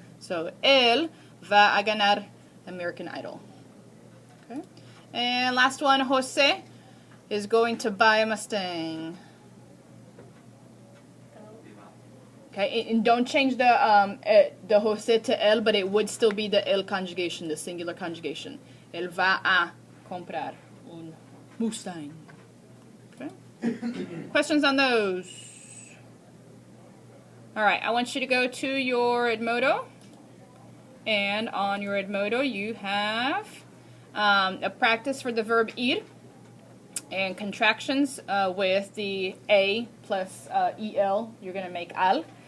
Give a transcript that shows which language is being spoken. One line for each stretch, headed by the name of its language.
Spanish: So, él va a ganar American Idol.
English: Okay. And last one, Jose is going to buy a Mustang. Okay, and don't change the Jose to él, but it would still be the él conjugation, the singular conjugation.
Spanish: Él va a comprar un Mustang.
English: Okay. Questions on those? All right, I want you to go to your Edmodo, and on your Edmodo you have a practice for the verb ir and contractions with the a plus el. You're going to make al.